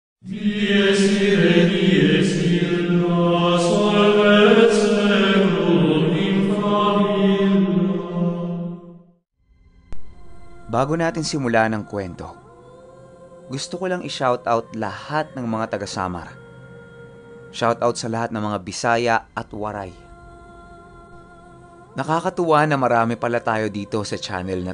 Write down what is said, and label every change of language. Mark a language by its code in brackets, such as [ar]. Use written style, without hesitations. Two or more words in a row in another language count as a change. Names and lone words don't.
[la] Dies irae, dies illa, solvet seculum in famiglia. [tl] Bago natin simulan ang kwento, gusto ko lang i-shoutout lahat ng mga taga-Samar. Shoutout sa lahat ng mga Bisaya at Waray. Nakakatuwa na marami pala tayo dito sa channel na to.